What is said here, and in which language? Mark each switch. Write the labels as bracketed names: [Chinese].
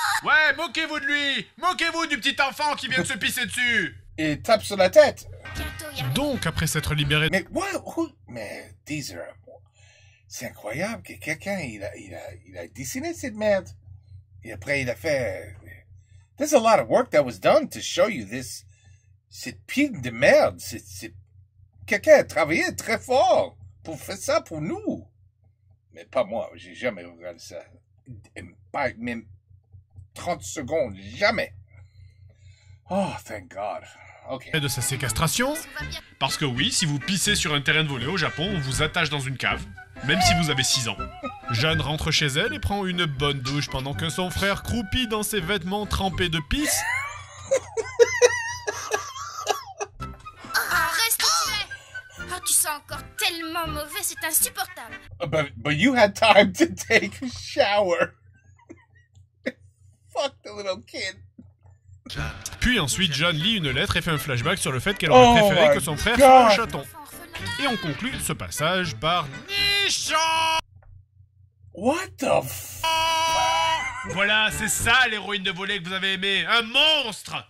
[French] Ouais, moquez-vous de lui. Moquez-vous du petit enfant qui vient de se pisser dessus. Et tape sur la tête. Donc, après s'être libéré... Mais, Deezer, c'est incroyable que quelqu'un, il a dessiné cette merde. Et après, il a fait... [English] There's a lot of work that was done to show you this. [French] Cette pile de merde. Quelqu'un a travaillé très fort pour faire ça pour nous. Mais pas moi, j'ai jamais regardé ça. Pas même 30 secondes, jamais. [English] Oh, thank God. Okay. [French] De sa séquestration. Parce que oui, si vous pissez sur un terrain de volley au Japon, on vous attache dans une cave. Même si vous avez 6 ans. Jeanne rentre chez elle et prend une bonne douche pendant que son frère croupit dans ses vêtements trempés de pisse. Reste où tu es. Oh, tu sens encore tellement mauvais, c'est insupportable. [English] But you had time to take a shower. Fuck the little kid. [French] Puis ensuite, Jeanne lit une lettre et fait un flashback sur le fait qu'elle aurait préféré que son frère soit un chaton. Et on conclut ce passage par Nichon. [English] What the f... [French] Voilà, c'est ça l'héroïne de volley que vous avez aimé. Un monstre.